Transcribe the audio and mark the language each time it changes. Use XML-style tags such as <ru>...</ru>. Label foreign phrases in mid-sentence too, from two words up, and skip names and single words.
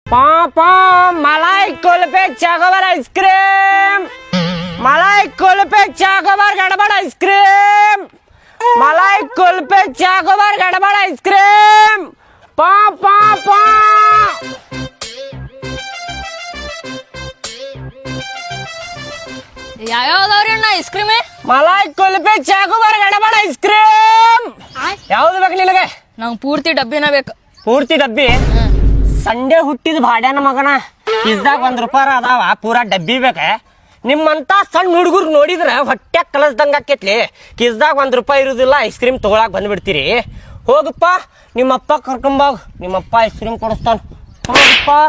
<hi>ಪಾಪಾ मलाई कुल्फी चाकोबार आइसक्रीम मलाई कुल्फी चाकोबार गडबड आइसक्रीम मलाई कुल्फी चाकोबार गडबड आइसक्रीम पा पा पा</hi> <kn>ಯಾವ್ಯಾವ್ದವ್ರಿ ಅಣ್ಣ</kn> <en>ice cream</en> <hi>मलाई कुल्फी चाकोबार गडबड आइसक्रीम</hi> <kn>ಯಾವುದು ಬೇಕು ನಿನಗೆ ನಂಗೆ ಪೂರ್ತಿ ಡಬ್ಬಿನ ಬೇಕು ಪೂರ್ತಿ ಡಬ್ಬಿ ಸಂಡೆ ಹುಟ್ಟಿದ ಭಾಡ್ಯಾನ ಮಗನ ಕಿಸ್ದಾಗ ₹1 ಅದಾವ ಪೂರಾ ಡಬ್ಬಿ ಬೇಕ ನಿಮ್ಮಂತ ಸಣ್ಣ ಹುಡುಗರು ನೋಡಿದ್ರ ಹೊಟ್ಟೆ ಕಲಸ್ದಂಗ ಆಕೇತ್ಲಿ ಕಿಸ್ದಾಗ ₹1 ಇರುದಿಲ್ಲ</kn> <en>ice cream</en> <kn>ತಗೊಳಕ್ ಬಂದ್ಬಿಡ್ತೀರಿ ಹೋಗಪ್ಪ ನಿಮ್ಮಪ್ಪ ಕರ್ಕೊಂಬೋಗ ನಿಮ್ಮಪ್ಪ</kn> <en>ice cream</en> <kn>ಕೊಡಿಸ್ತಾನ ಹೋಗಪ್ಪ</kn>